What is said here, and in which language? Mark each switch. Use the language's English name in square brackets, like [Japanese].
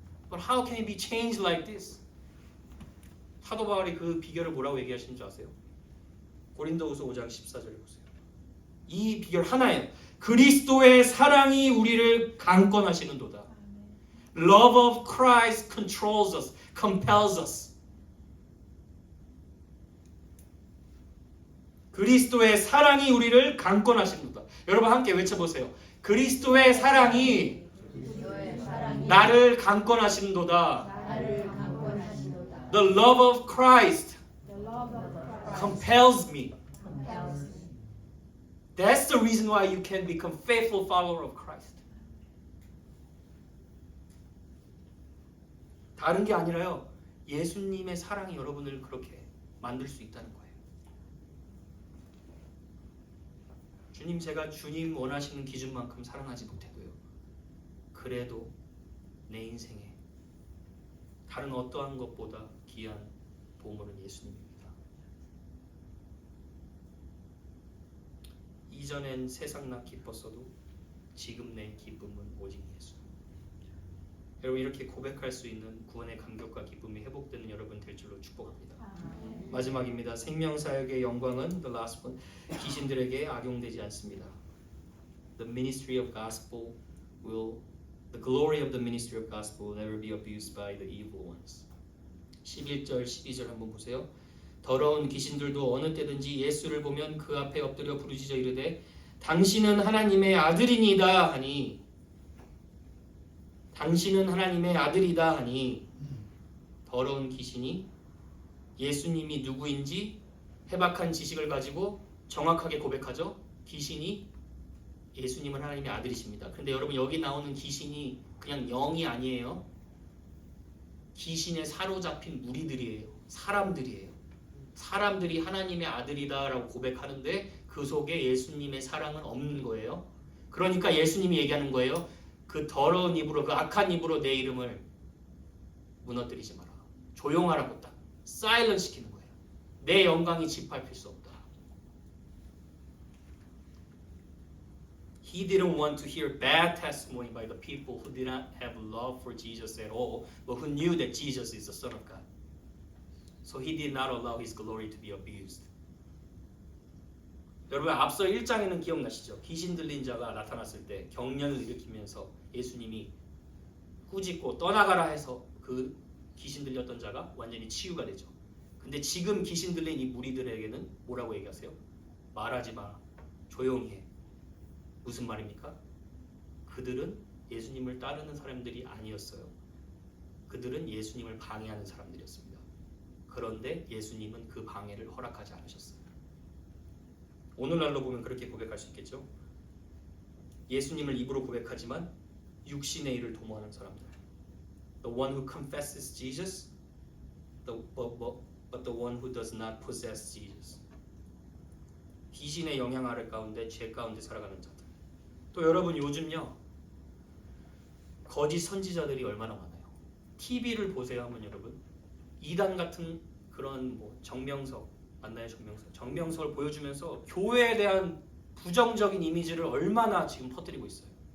[English] But how can he be changed like this? [Korean] 사도 바울이 그 비결을 뭐라고 얘기하시는 줄 아세요? 고린도후서 5장 14절에 보세요. 이 비결 하나예요. 그리스도의 사랑이 우리를 강권하시는도다. [English] Love of Christ controls us, compels us. [Korean] 그리스도의 사랑이 우리를 강권하시는도다. 여러분 함께 외쳐보세요. 그리스도의 사랑이 나를 강권하시는도다. [English] The love of Christ compels me. That's the reason why you can become faithful follower of Christ. [Korean] 다른 게 아니라요. 예수님의 사랑이 여러분을 그렇게 만들 수 있다는 거예요. 주님 제가 주님 원하시는 기준만큼 사랑하지 못해도요. 그래도 내 인생에 다른 어떠한 것보다 귀한 보물은 예수님입니다. 이전엔 세상 나 기뻤어도 지금 내 기쁨은 오직 예수. 여러분 이렇게 고백할 수 있는 구원의 감격과 기쁨이 회복되는 여러분 될 줄로 축복합니다. 마지막입니다. 생명사역의 영광은 [English] the last one, [Korean] 귀신들에게 악용되지 않습니다. [English] The ministry of gospel the glory of the ministry of gospel will never be abused by the evil ones. [Korean] 11절 12절 한번 보세요. 더러운 귀신들도 어느 때든지 예수를 보면 그 앞에 엎드려 부르짖어 이르되 당신은 하나님의 아들이니이다 하니 당신은 하나님의 아들이다 하니 더러운 귀신이 예수님이 누구인지 해박한 지식을 가지고 정확하게 고백하죠. 귀신이 예수님은 하나님의 아들이십니다. 그런데 여러분 여기 나오는 귀신이 그냥 영이 아니에요. 귀신에 사로잡힌 무리들이에요. 사람들이에요. 사람들이 하나님의 아들이다라고 고백하는데 그 속에 예수님의 사랑은 없는 거예요. 그러니까 예수님이 얘기하는 거예요. 그 더러운 입으로 그 악한 입으로 내 이름을 무너뜨리지 마라. 조용하라고 딱 사일런스 시키는 거예요. 내 영광이 짓밟힐 수 없다. [English] He didn't want to hear bad testimony by the people who did not have love for Jesus at all, but who knew that Jesus is the Son of God. So he did not allow his glory to be abused. [Korean] 여러분 앞서 1장에는 기억나시죠? 귀신 들린 자가 나타났을 때 경련을 일으키면서 예수님이 꾸짖고 떠나가라 해서 그 귀신 들렸던 자가 완전히 치유가 되죠. 근데 지금 귀신 들린 이 무리들에게는 뭐라고 얘기하세요? 말하지 마. 조용히 해. 무슨 말입니까? 그들은 예수님을 따르는 사람들이 아니었어요. 그들은 예수님을 방해하는 사람들이었습니다. 그런데 예수님은 그 방해를 허락하지 않으셨어요. 오늘날로 보면 그렇게 고백할 수 있겠죠. 예수님을 입으로 고백하지만 육신의 일을 도모하는 사람들. [English] The one who confesses Jesus, but the one who does not possess Jesus. [Korean] 귀신의 영향 아래 가운데 죄 가운데 살아가는 자들. 또 여러분 요즘요 거짓 선지자들이 얼마나 많아요. TV를 보세요 하면 여러분 이단 같은 그런 뭐 정명석 맞나요? 정명석을 보여주면서 교회에 대한 부정적인 이미지를 얼마나 지금 퍼뜨리고 있어요.